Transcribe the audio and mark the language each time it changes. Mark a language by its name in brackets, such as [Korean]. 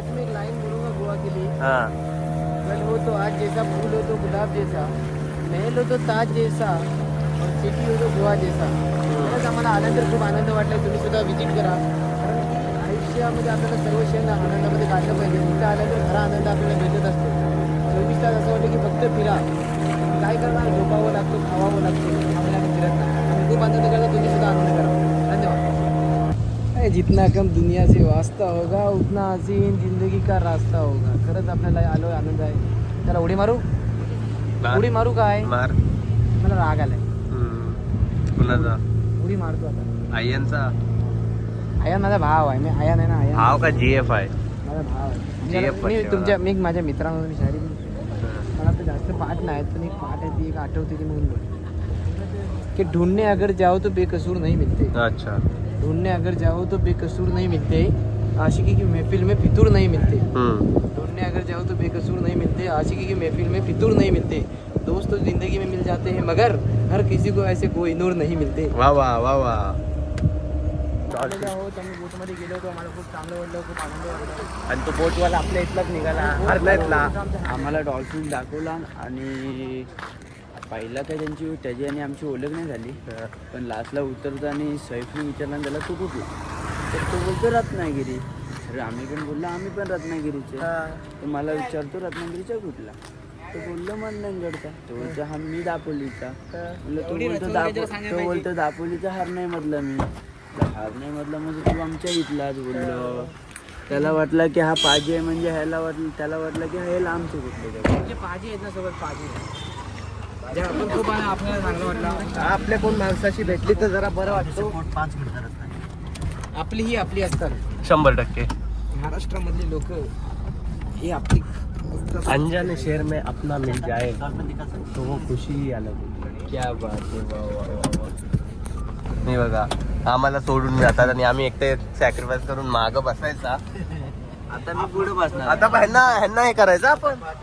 [Hindi] सच में एक लाइन बोलूंगा गोवा के लिए. हा कल हो तो आज जैसा, फूल हो तो गुलाब जैसा, महल हो तो ताज जैसा, और सिटी हो तो गोवा जैसा. [Marathi] खरंच आम्हाला आल्यानंतर खूप आनंद वाटला. तुम्ही सुद्धा व्हिजिट करा, कारण की आयुष्यामध्ये आपल्याला सर्व क्षण आनंदामध्ये काढलं पाहिजे. तिथं आल्यानंतर खरा आनंद आपल्याला भेटत असतो. 24 तास असं वाटतं की फक्त फिरा. काय करणार, झोपावं लागतो, खावावं लागतो, आपल्याला फिरत नाही. आम्ही खूप आनंद करतो, तुम्ही सुद्धा आनंद करा. धन्यवाद. [Hindi] जितना कम दुनिया से वास्ता होगा उतना हसीन जिंदगी का रास्ता होगा. [Marathi] खरंच आपल्याला आलो आनंद आहे. त्याला उडी मारू, उडी मारू काय? मार. मला राग आलाय. कुणाचा? उडी मारतो आता. आयनचा आयान माझा भाव आहे. मी आयान आहे ना, आयान हाव का GF आहे? माझा भाव आहे. [English] GF [Marathi] मी पट्ट्यावर. तुमच्या मी माझ्या मित्रांमध्ये शायरी मला तर जास्त पाठ नाही, पण एक पाठ आहे ती एक आठवते ती म्हणून बोल की [Hindi] ढूंढने अगर जाओ तो बेकसूर नहीं मिलते. अच्छा. ढूंढने अगर जाओ तो बेकसूर नहीं मिलते, आशिकी की महफिल में फितूर नहीं मिलते. ढूंढने अगर जाओ तो बेकसूर नहीं मिलते, आशिकी की महफिल में फितूर नहीं मिलते. दोस्त तो जिंदगी में मिल जाते हैं मगर हर किसी को ऐसे कोई नूर नहीं मिलते. वा वा वा वा. [Marathi] आहोत आम्ही बोटमध्ये गेलो होतो, आम्हाला खूप चांगलं वाटलं, खूप आनंद वाटला. आणि तो बोटवाला आपल्या इथलाच निघाला, हरण्यातला. आम्हाला डॉल्फिन दाखवला आणि पहिला काय त्याची आणि आमची ओळख नाही झाली. पण लास्टला उतरताना सैफने विचारला त्याला तू कुठला, तर तो बोलतो रत्नागिरी. तर आम्ही पण बोललो आम्ही पण रत्नागिरीचे. तर मला विचारतो रत्नागिरीचा कुठला, तो बोललो मंडणगडचा. तो बोलतो हा मी दापोलीचा. म्हणलं तो बोलतो दापोलीचा हरणाईमधला मी. हरणाईमधला म्हणजे तू आमच्या इथलाच बोललो. त्याला वाटलं की हा पाजी आहे, म्हणजे त्याला वाटलं की हे लांबचे कुठले. म्हणजे पाजी आहेत ना सोबत, पाजी आपण खूप आपल्याला चांगलं वाटलं. आपल्या कोण माणसाशी भेटली तर जरा बरं वाटतं. आपली ही आपली असतात. 100%. महाराष्ट्रामधली लोक ही आपली [Hindi] अनजाने शहर में अपना मिल जाए तो वो खुशी ही अलग होती. क्या बात [Marathi] आहे. वा वा वा वा. नाही बघा आम्हाला सोडून जातात आणि आम्ही एकटे सॅक्रिफाईस करून मागं बसायचा. आता मी पुढे बसणार. आता ह्यांना हे करायचं आपण.